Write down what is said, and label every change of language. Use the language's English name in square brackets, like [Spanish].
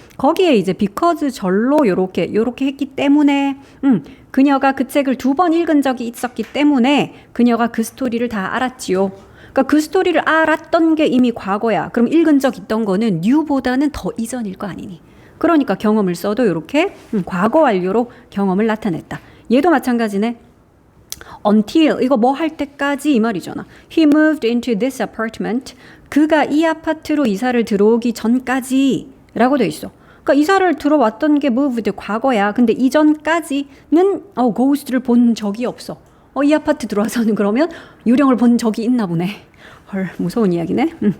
[Korean] 거기에 이제 because 절로 요렇게 했기 때문에 그녀가 그 책을 두 번 읽은 적이 있었기 때문에 그녀가 그 스토리를 다 알았지요. 그러니까 그 스토리를 알았던 게 이미 과거야. 그럼 읽은 적 있던 거는 new보다는 더 이전일 거 아니니. 그러니까 경험을 써도 이렇게 과거 완료로 경험을 나타냈다. 얘도 마찬가지네. until 이거 뭐 할 때까지 이 말이잖아. [English] He moved into this apartment. [Korean] 그가 이 아파트로 이사를 들어오기 전까지 라고 돼 있어. 그러니까 이사를 들어왔던 게 moved 과거야. 근데 이전까지는 ghost를 본 적이 없어. 이 아파트 들어와서는 그러면 유령을 본 적이 있나 보네. 헐, 무서운 이야기네.